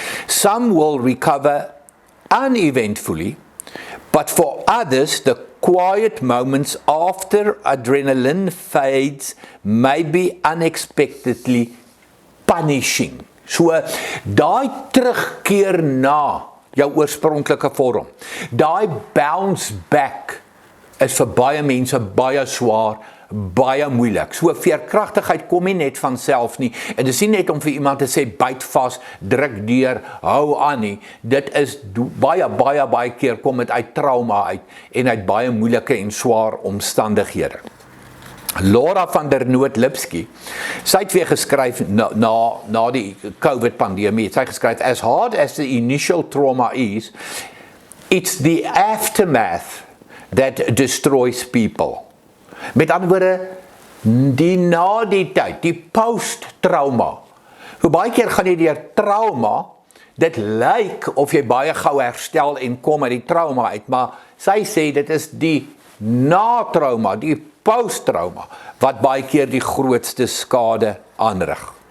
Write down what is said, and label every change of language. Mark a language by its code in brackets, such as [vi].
[en] Some will recover uneventfully, but for others, the quiet moments after adrenaline fades may be unexpectedly punishing. [af] So, daai terugkeer na jou oorspronklike vorm, daai [en] bounce back [af] is vir baie mense baie swaar, baie moeilik. So veerkragtigheid kom nie net van self nie. En dis nie net om vir iemand te sê byt vas, druk deur, hou aan nie. Dit is baie keer kom dit uit trauma uit en uit baie moeilike en swaar omstandighede. Laura van der Noot-Lipsky, sy het weer geskryf na die COVID pandemie. Sy het geskryf, [en] as hard as the initial trauma is, it's the aftermath that destroys people. [af] Met ander woorde, die na die tyd, die post-trauma. Hoe baie keer gaan jy deur trauma, dit lyk of jy baie gou herstel en kom uit die trauma uit, maar sy sê dit is die na-trauma, die post-trauma, wat baie keer die grootste skade aanrig.